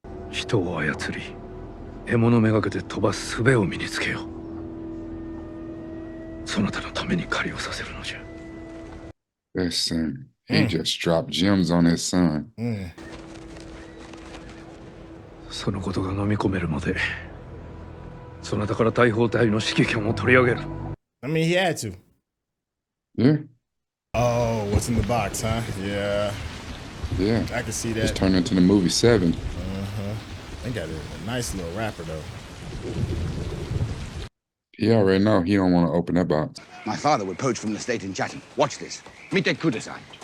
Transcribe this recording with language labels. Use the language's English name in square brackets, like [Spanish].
[Japanese] 人を操り獲物めがけて飛ばす術を身につけよう。そなたのために狩りをさせるのじゃ。 [English] Listen, he just dropped gems on his son. [Japanese] そのことが飲み込めるまでそなたから大砲隊の指揮権を取り上げる。 [English] I mean, he had to. Yeah. Oh, what's in the box, huh? Yeah. Yeah. I can see that. Just turned into the movie Seven. They got a nice little rapper though. He already know he don't want to open that box. My father would poach from an estate in Chatham. Watch this. [Japanese] Mite kudasai.